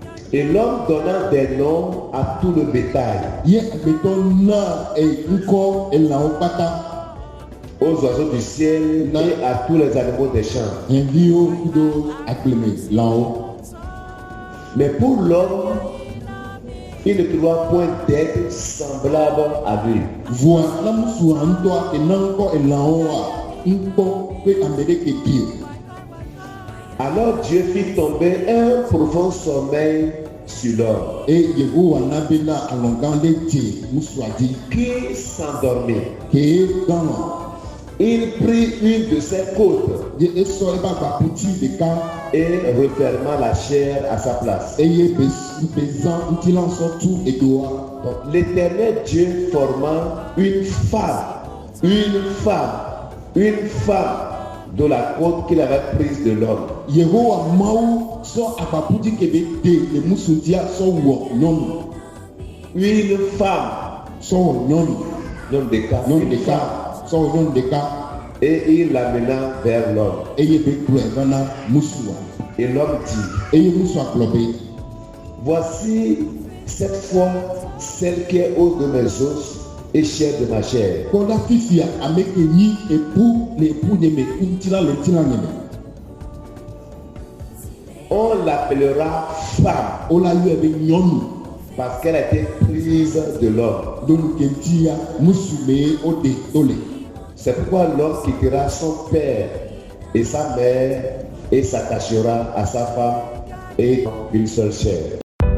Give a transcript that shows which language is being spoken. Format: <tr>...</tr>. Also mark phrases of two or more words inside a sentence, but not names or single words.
<fr>Et l'homme donna des noms à tout le bétail,</fr> <ee>Ye agbetɔ na ŋkɔ elãwo kpata.</ee> <fr>aux oiseaux du ciel et à tous les animaux des champs.</fr> <ee>Hiãviwo kudo agblemelãwo.</ee> <fr>Mais pour l'homme, il ne trouva point d'être semblable à lui.</fr> <ee>Voa na musu ŋutɔa ena ŋkɔ elãwoa ŋkpɔ ƒe ame ɖeke di o.</ee> <fr>Alors Dieu fit tomber un profond sommeil sur l'homme,</fr> <ee>Eye Yehowa na bena alɔgã ɖe dze musua dzi.</ee> <fr>qui s'endormit.</fr> <ee>Kee gbãlɔ.</ee> <fr>Il prit une de ses côtes</fr> <ee>Ye esɔ eƒe agbakuti ɖeka</ee> <fr>et referma la chair à sa place.</fr> <ee>eye bezã ŋutilã sɔ tu edoa.</ee> <fr>Donc, l'Éternel Dieu forma une femme de la côte qu'il avait prise de l'homme.</fr> <ee>Yehowa Mawu sɔ agbakuti kebe de le musudia sɔ wɔ nyɔnu.</ee> <fr>Une femme,</fr> <ee>Sɔ wɔ nyɔnu.</ee> <fr>nom de cas,</fr> <ee>Nyɔnu ɖeka sɔ wɔ nyɔnu ɖeka</ee> <fr>et il l'amena vers l'homme.</fr> <ee>eye be kplɔe va na musua.</ee> <fr>Et l'homme dit,</fr> <ee>Eye musua gblɔ be,</ee> <fr>voici cette fois celle qui est haute de mes os et chair de ma chair.</fr> <ee>kɔ ɖa fifia ame ke nyi epu le epu nye me ŋutilã le ŋutilã nye me.</ee> <fr>On l'appellera femme</fr> <ee>Wola yɔe be nyɔnu.</ee> <fr>parce qu'elle a été prise de l'homme.</fr> <ee>Ɖonu ke ŋutia musu mee woɖe to le.</ee> <fr>C'est pourquoi l'homme quittera son père et sa mère et s'attachera à sa femme et une seule chair.</fr>